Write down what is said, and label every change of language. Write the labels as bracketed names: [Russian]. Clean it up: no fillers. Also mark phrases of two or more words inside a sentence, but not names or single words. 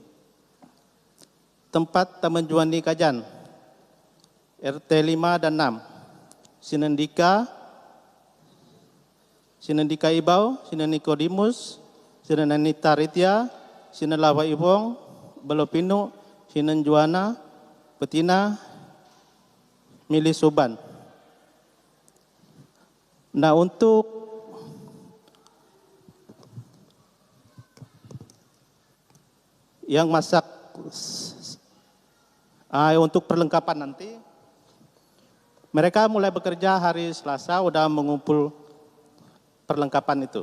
[Indonesian] Tempat Taman Juani Kajan, RT 5 dan 6, Sinan Dika, Sinan Dika Ibau, Sinan Nikodemus, Sinan Anita Ritya, Sinan Lawa Ibong, Belopino, Sinan Juana, Petina, Mili Suban. Nah, untuk yang masak untuk perlengkapan nanti, mereka mulai bekerja hari Selasa, udah mengumpul perlengkapan itu.